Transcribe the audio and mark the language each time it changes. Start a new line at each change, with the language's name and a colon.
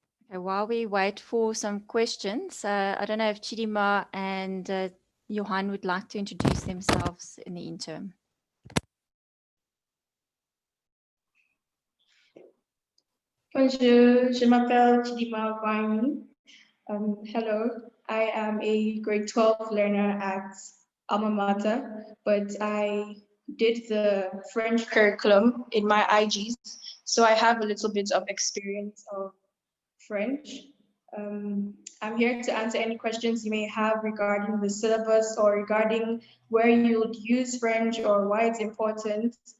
English: Okay, while we wait for some questions, I don't know if Chidima and Johan would like to introduce themselves in the interim.
French: Bonjour, je m'appelle Chidima Waini.
English: Hello, I am a grade 12 learner at Alma Mater, but I did the French curriculum in my IGs, so I have a little bit of experience of French. I'm here to answer any questions you may have regarding the syllabus or regarding where you would use French or why it's important.